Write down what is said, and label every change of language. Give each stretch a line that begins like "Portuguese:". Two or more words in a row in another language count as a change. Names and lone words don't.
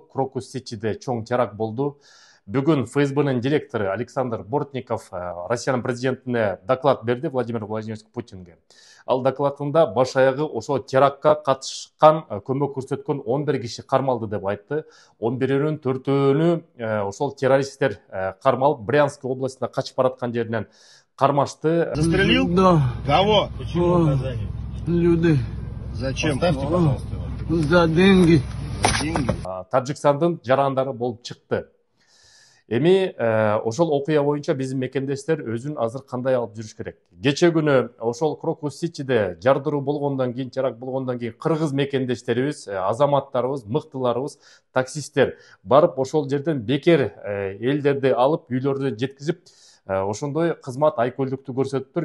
Kyrgyz: Крокус Ситиде чоң теракт болду. Бүгүн ФСБнын директору Александр Бортников Россиянын президентине доклад берди Владимир Владимирович Путинге. Ал докладында баш аягы ошо терактка катышкан, көмөк көрсөткөн 11 киши кармалды деп айтты. 11-нин 4-өнү ошол террористтер кармалып, Брянск областына качып бараткан жеринен кармашты.
Russian: Застрелил? Да. Кого? Почему наказание? Люди. Зачем? Поставьте, пожалуйста, его. За деньги. Деньги.
Kyrgyz: Тажикстандын жарандары болуп чыкты. Эми ошол окуя боюнча биздин мекендештер өзүн азыр кандай алып жүрүш керек? Кече күнү ошол Крокус Ситиде жардыруу болгондон кийин, теракт болгондон кийин кыргыз мекендештерибиз, азаматтарыбыз, мыктыларыбыз, таксисттер барып ошол жерден бекер элдерди алып үйлөрүнө жеткизип, ошондой кызмат айкөлдүктү көрсөтүптүр.